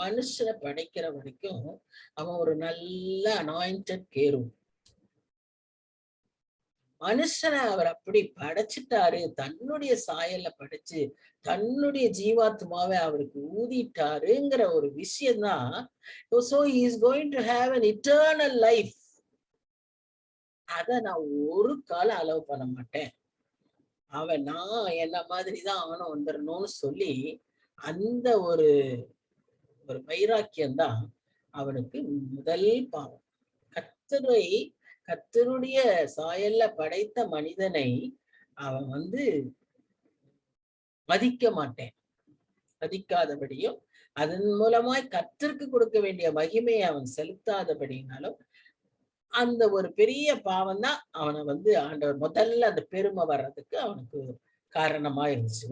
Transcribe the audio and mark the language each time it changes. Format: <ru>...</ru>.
<ta>மனுஷனை படைக்கிற வரைக்கும் அவன் ஒரு நல்ல அனாயிண்டட் கேரும். மனுஷனை அவர் அப்படி படைச்சிட்டாரு, தன்னுடைய சாயல்ல படைச்சு தன்னுடைய ஜீவாத்மாவை அவருக்கு ஊதிட்டாருங்கிற ஒரு விஷயம்தான்.</ta> <en>So he is going to have an eternal life.</en> <ta>அத நான் ஒரு காலம் அலோவ் பண்ண மாட்டேன். அவன் நான் என்ன மாதிரிதான் அவனும் வந்துடணும்னு சொல்லி அந்த ஒரு ஒரு வைராக்கியம்தான் அவனுக்கு முதல் பாவம். கர்த்தருடைய சாயல்ல படைத்த மனிதனை அவன் வந்து மதிக்க மாட்டேன், மதிக்காதபடியும் அதன் மூலமாய் கர்த்தருக்கு கொடுக்க வேண்டிய மகிமையை அவன் செலுத்தாதபடினாலும் அந்த ஒரு பெரிய பாவம் தான் அவனை வந்து ஆண்டவர் முதல்ல அந்த பெருமை வர்றதுக்கு அவனுக்கு காரணமா இருந்துச்சு.</ta>